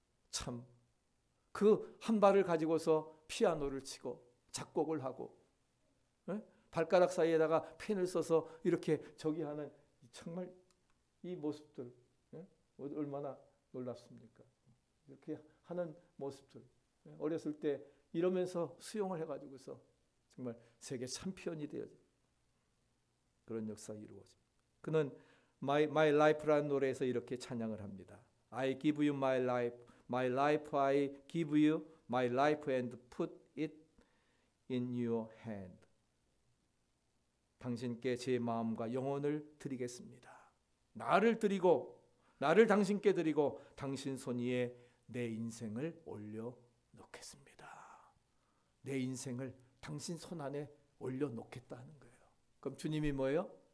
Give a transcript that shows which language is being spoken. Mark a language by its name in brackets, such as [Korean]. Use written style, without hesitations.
[Korean] 참, 그 한 발을 가지고서 피아노를 치고 작곡을 하고, 발가락 사이에다가 펜을 써서 이렇게 저기 하는, 정말 이 모습들 얼마나 놀랍습니까? 이렇게 하는 모습들. 어렸을 때 이러면서 수영을 해가지고서 정말 세계 챔피언이 되어져, 그런 역사가 이루어집니다. 그는 My Life라는 노래에서 이렇게 찬양을 합니다. [English] I give you my life, my life I give you my life and put it in your hand. [Korean] 당신께 제 마음과 영혼을 드리겠습니다. 나를 드리고, 나를 당신께 드리고 당신 손 위에 내 인생을 올려놓겠습니다. 내 인생을 당신 손 안에 올려놓겠다는 거예요. 그럼 주님이 뭐예요?